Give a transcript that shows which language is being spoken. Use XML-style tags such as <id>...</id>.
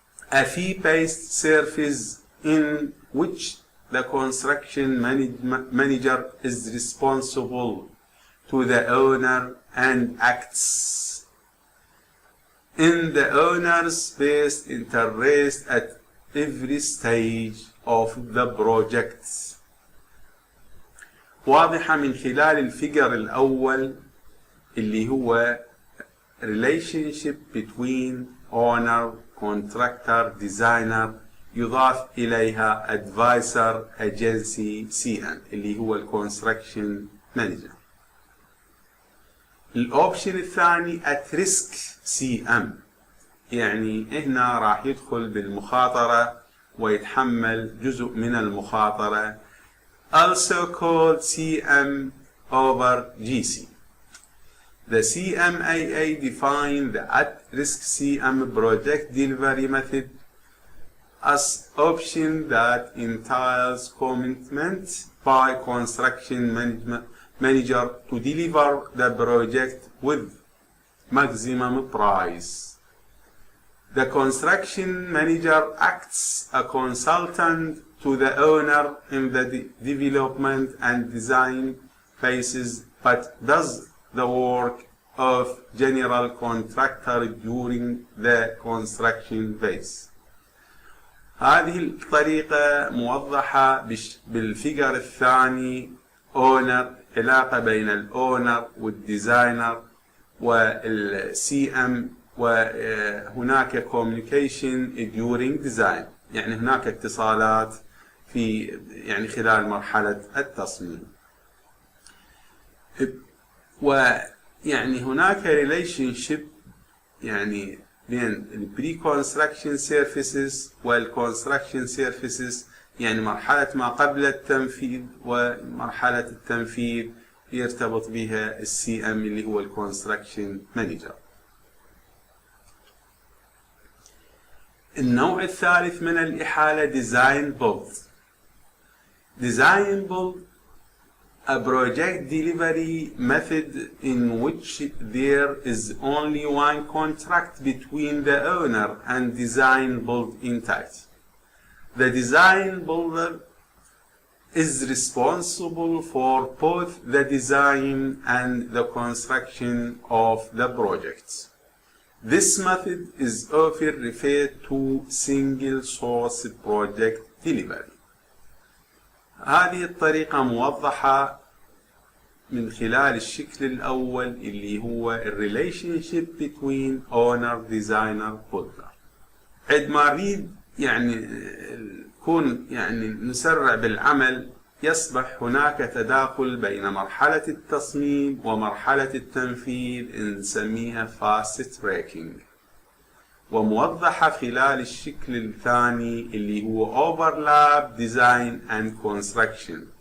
<en>a fee-based service in which the construction manager is responsible to the owner and acts in the owner's best interest at every stage of the project.</en> <ar>واضحة من خلال الفيجر الأول اللي هو</ar> <en>relationship between owner, contractor, designer،</en> <ar>يضاف إليها advisor agency CM اللي هو الكونستراكشن مانجر. الأوبشن الثاني at risk CM، يعني هنا راح يدخل بالمخاطرة ويتحمل جزء من المخاطرة،</ar> <en>also called CM over GC. The CMAA define the at-risk CM project delivery method as option that entails commitment by construction manager to deliver the project with maximum price. The construction manager acts a consultant to the owner in the development and design phases, but does the work of general contractor during the construction phase.</en> <ar>هذه الطريقة موضحة بالفيجر الثاني، اونر، علاقة بين الاونر والديزاينر والسي ام وهناك</ar> <en>communication during design،</en> <ar>يعني هناك اتصالات في خلال مرحلة التصميم. ويعني هناك relationship بين ال pre-construction services وال construction services، يعني مرحلة ما قبل التنفيذ ومرحلة التنفيذ يرتبط بها الCM اللي هو ال construction manager. النوع الثالث من الإحالة design build.</ar> <en>Design build a project delivery method in which there is only one contract between the owner and design build entity. The design builder is responsible for both the design and the construction of the project. This method is often referred to single source project delivery.</en> <ar>هذه الطريقة موضحة من خلال الشكل الأول اللي هو</ar> <en>relationship between owner designer builder.</en> <ar>عندما نريد نكون نسرع بالعمل، يصبح هناك تداخل بين مرحلة التصميم ومرحلة التنفيذ نسميها fast tracking، وموضحة خلال الشكل الثاني اللي هو</ar> <en>overlap design and construction.</en>